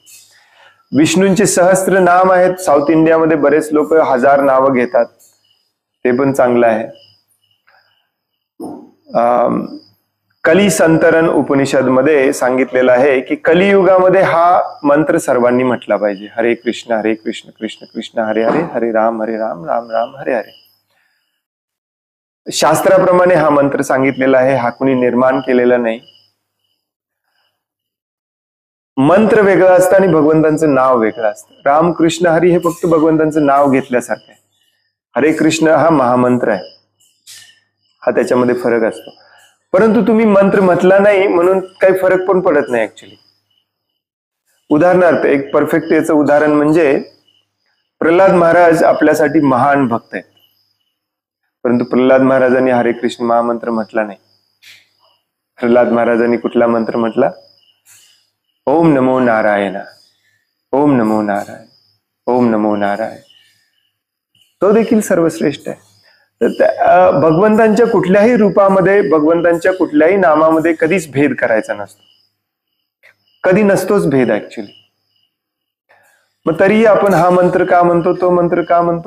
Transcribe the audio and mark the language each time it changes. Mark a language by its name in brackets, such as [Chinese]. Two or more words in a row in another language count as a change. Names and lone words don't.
[Marathi] विष्णूंचे सहस्त्र नाम आहेत. साऊथ इंडियामध्ये बरेच लोक 1000 नावं घेतात, ते पण चांगलं आहे. कली संतरण उपनिषद मध्ये सांगितलेलं आहे की कलियुगामध्ये हा मंत्र सर्वांनी म्हटला पाहिजे. हरे कृष्ण कृष्ण कृष्ण हरे हरे, हरे राम राम राम हरे हरे. शास्त्राप्रमाणे हा मंत्र सांगितलेला आहे, हा कुणी निर्माण केलेला नाही. मंत्र वेगळं असतं आणि भगवंतांचं नाव वेगळं असतं. रामकृष्ण हरी हे फक्त भगवंतांचं नाव घेतल्यासारखं आहे. हरे कृष्ण हा महामंत्र आहे, हा त्याच्यामध्ये फरक असतो. परंतु तुम्ही मंत्र म्हटला नाही म्हणून काही फरक पण पडत नाही ऍक्च्युली. उदाहरणार्थ एक परफेक्ट याचं उदाहरण म्हणजे प्रल्हाद महाराज आपल्यासाठी महान भक्त आहेत, परंतु प्रल्हाद महाराजांनी हरे कृष्ण महामंत्र म्हटला नाही. प्रल्हाद महाराजांनी कुठला मंत्र म्हटला? [Sanskrit] ओम नमो नारायण, ओम नमो नारायण, ओम नमो नारायण. [Marathi] तो देखील सर्वश्रेष्ठ आहे. तर भगवंतांच्या कुठल्याही रूपामध्ये, भगवंतांच्या कुठल्याही नामामध्ये कधीच भेद करायचा नसतो, कधी नसतोच भेद ऍक्च्युली. मग तरीही आपण हा मंत्र का म्हणतो, तो मंत्र का म्हणतो?